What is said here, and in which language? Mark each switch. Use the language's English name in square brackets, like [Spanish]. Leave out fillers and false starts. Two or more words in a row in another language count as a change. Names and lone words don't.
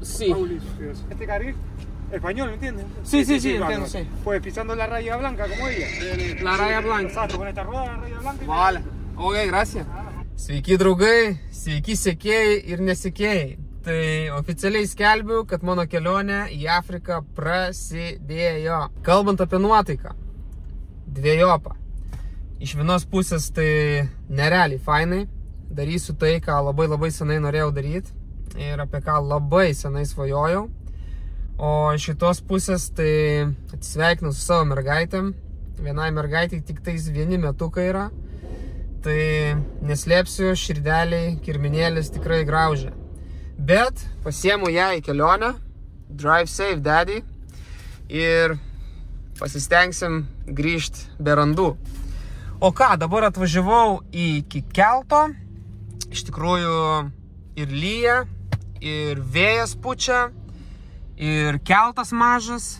[Spanish] Sí. Mauricio. Este carril, español, ¿me entiendes? Sí, entiendo, claro. sí. Pues pisando la raya blanca como ella. La raya blanca. Exacto, con esta rueda la raya blanca. Vale. Ok, gracias. [Lithuanian] Sveiki draugai, sveiki sekėjai ir nesekėjai. Tai oficialiai skelbiu, kad mano kelionė į Afriką prasidėjo. Kalbant apie nuotaiką, dviejopą. Iš vienos pusės tai nerealiai fainai. Darysiu tai, ką labai senai norėjau daryti ir apie ką labai senai svajojau. O iš šitos pusės tai atsisveikinu su savo mergaitėm. Vienai mergaitė tik tais vieni metukai yra. Tai neslėpsiu, širdeliai, kirminėlis tikrai graužia. Bet pasiemu ją į kelionę. [English] Drive safe, daddy. [Lithuanian] Ir pasistengsim grįžti be randų. O ką, dabar atvažiavau iki kelto. Iš tikrųjų ir lyja, ir vėjas pučia, ir keltas mažas.